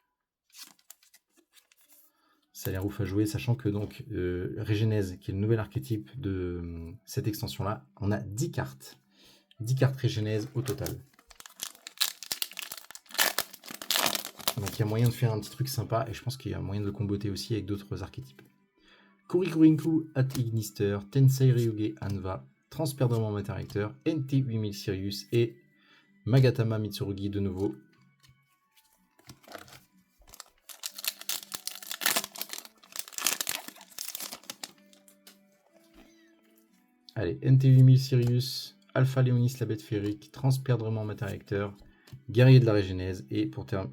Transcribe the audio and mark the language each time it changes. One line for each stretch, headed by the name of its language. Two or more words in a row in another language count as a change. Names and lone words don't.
French: Ça a l'air ouf à jouer, sachant que donc Régénèse, qui est le nouvel archétype de cette extension-là, on a 10 cartes. 10 cartes Régénèse au total. Donc il y a moyen de faire un petit truc sympa, et je pense qu'il y a moyen de le comboter aussi avec d'autres archétypes. Kurikurinku, At Ignister, Tensei Ryuge Anva, Transperdrement Matériacteur, NT8000 Sirius et Magatama Mitsurugi de nouveau. Allez, NT8000 Sirius, Alpha Léonis la bête féerique, Transperdrement Matériacteur, Guerrier de la Régénèse, et pour terminer...